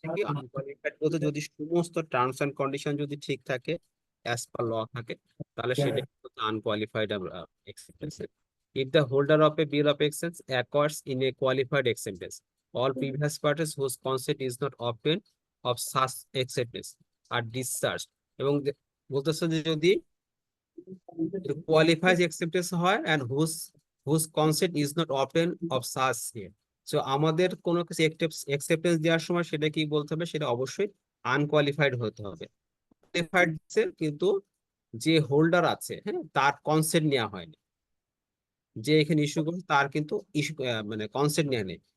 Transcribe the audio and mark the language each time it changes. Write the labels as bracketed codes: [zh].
[bn] Unqualified বলতে যদি সমস্ত টার্মস এন্ড কন্ডিশন যদি ঠিক থাকে, অ্যাজ পার ল থাকে, তাহলে সেটা unqualified acceptance. [en] If the holder of a bill of exchange acquires in a qualified acceptance, all previous parties whose consent is not obtained of such acceptance are discharged। [bn] এবং বলতেছে যে যদি qualified acceptance হয় [en] and whose consent is not obtained of such here, [bn] so আমাদের কোনো কিছু acceptance দেওয়ার সময় সেটা কি বলতে হবে, সেটা অবশ্যই আনকোয়ালিফাইড হতে হবে। কোয়ালিফাইড কিন্তু যে হোল্ডার আছে, হ্যাঁ, তার কনসেন্ট নেওয়া হয়নি, যে এখানে ইস্যু করছে তার কিন্তু ইস্যু মানে কনসেন্ট নেওয়া নেই।